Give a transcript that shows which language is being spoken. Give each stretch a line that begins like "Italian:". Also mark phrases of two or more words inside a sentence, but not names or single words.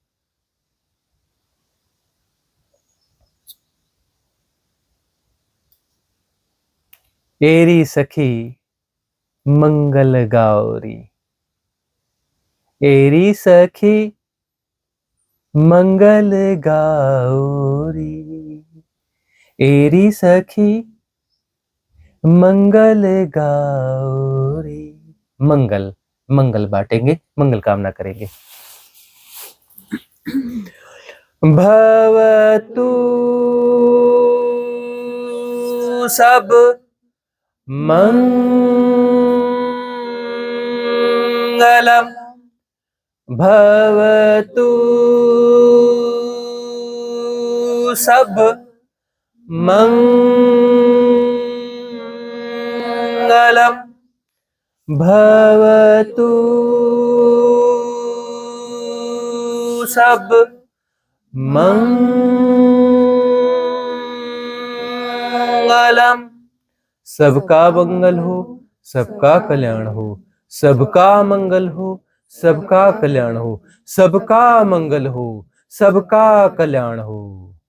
Hindi: एरी सखी मंगल गौरी, एरी सखी मंगल गौरी, एरी सखी मंगल गौरी। मंगल, मंगल बांटेंगे, मंगल कामना करेंगे।
Pali: भवतु सब मंगलम, भवतु सब मंगलम, भवतु सब मंगलम। मंगलम।
Hindi: सबका मंगल हो, सबका कल्याण हो, सबका मंगल हो, सबका कल्याण हो, सबका मंगल हो, सबका कल्याण हो।